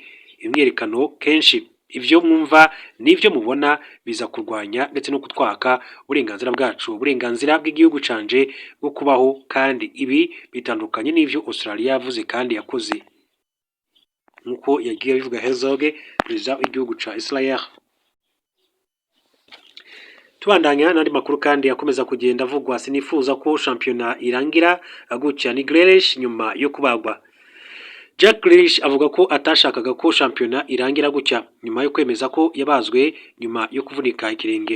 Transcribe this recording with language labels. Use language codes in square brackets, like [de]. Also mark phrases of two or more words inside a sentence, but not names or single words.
[rn] Imyerekano kenshi ivyo mwumva nivyo mubona biza kurwanya ndetse no kutwaka uburenganzira bwacu, uburenganzira bw'igihugu canje bwo kubaho, kandi ibi bitandukanye n'ivyo Australia yavuze kandi yakoze, nkuko yagiye bivuga Herzog, perezida w'igihugu ca Israel. Tubandanya n'andi makuru kandi yakomeza kugenda avugwa. Sinifuza ko shampiyona irangira gutya ni Grealish nyuma yo kubagwa. Jack Grealish avuga ko atashakaga ko shampiyona irangira gutya nyuma yo kwemeza ko yabazwe nyuma yo kuvunika ikirenge.